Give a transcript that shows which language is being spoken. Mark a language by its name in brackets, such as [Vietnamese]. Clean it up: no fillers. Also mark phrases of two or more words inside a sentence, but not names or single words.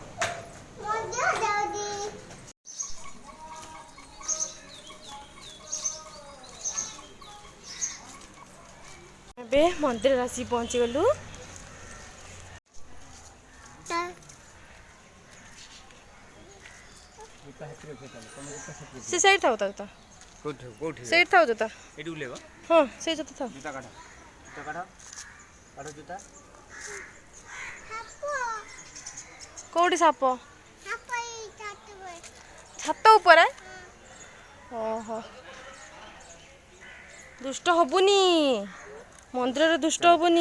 [Odia] ଏବେ ମନ୍ଦିର ଆସି ପହଞ୍ଚି ଗଲୁ। ସେ ସାଇଡ ଥା କୋଉଠି ସେଇଠି ଥାଉ ଜୋତା। ଏଇଠି ଉଲେଇବ ହଁ ସେଇ ଜୋତା ଥାଉ। ଜୁତା କାଢ ଜୁତା। କୋଉଠି ସାପ? ଛାତ ଉପରେ। ଓହୋ ଦୁଷ୍ଟ ହବୁନି, ମନ୍ଦିରରେ ଦୁଷ୍ଟ ହବୁନି,